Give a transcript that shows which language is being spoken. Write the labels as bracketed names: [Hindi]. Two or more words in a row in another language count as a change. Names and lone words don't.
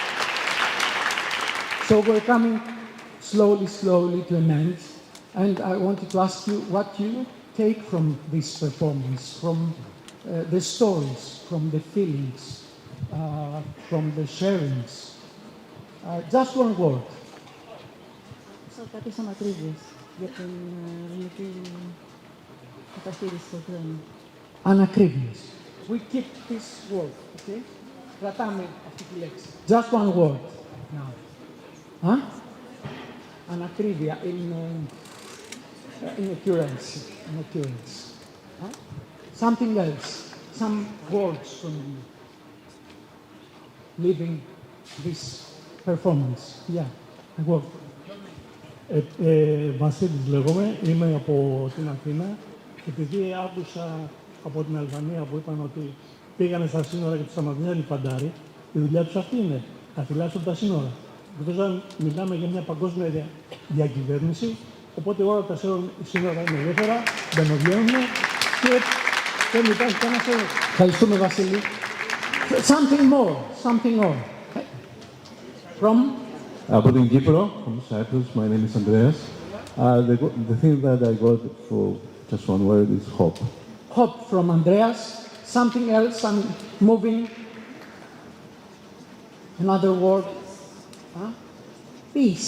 [English] So we're coming slowly to an end. And I wanted to ask you what you take from this performance, from the stories, from the feelings, from the sharings. Just one word. [Greek] Κάποιες ανακρίβειες για την ελληνική μεταχείριση του τρένου. Ανακρίβειες. [English] We keep this word, okay? [Greek] Κρατάμε αυτή τη λέξη. [English] Just one word now. Huh? Ανακρίβεια in occurrence. Huh? Something else. Some words from you. Leaving this performance. Yeah, a word. [Greek] Βασίλης λέγομαι, είμαι από την Αθήνα. Επειδή άκουσα από την Αλβανία που είπαν ότι πήγανε στα σύνορα και τους σταματήσανε οι φαντάροι, η δουλειά τους αυτή είναι, να φυλάσσουν τα σύνορα. Εκτός αν μιλάμε για μια παγκόσμια διακυβέρνηση, οπότε όλα τα σύνορα είναι ελεύθερα, μπαινοβγαίνουν και δεν υπάρχει κανένας έλεγχος. Ευχαριστούμε, Βασίλη. [English] Something more. From? [Greek] Από την Κύπρο, [English] from Cyprus, my name is Andreas. The thing that I got for just one word is hope. Hope from Andreas. Something else, some moving. Another word. Huh? Peace.